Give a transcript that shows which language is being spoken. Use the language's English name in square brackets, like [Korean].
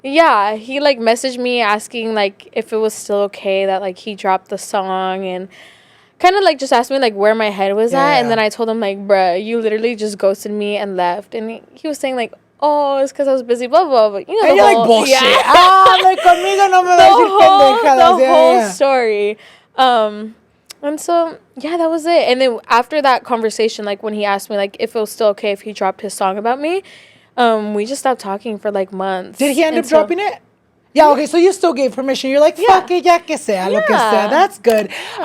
[English] Yeah, he like messaged me asking like if it was still okay that like he dropped the song, and kind of like just asked me like where my head was at. And then I told him like, bruh, you literally just ghosted me and left. And he was saying like, oh, it's because I was busy, blah blah blah. You know, and you're like, bullshit. Yeah. [Spanish] Like conmigo no me va a decir pendejadas. [English] The whole story. And so, yeah, that was it. And then after that conversation, like when he asked me like if it was still okay if he dropped his song about me, we just stopped talking for like months. Did he end up dropping it? Yeah, okay, so you still gave permission. You're like, fuck it, [Spanish] ya que sea, lo que sea. [English] That's good. Yeah.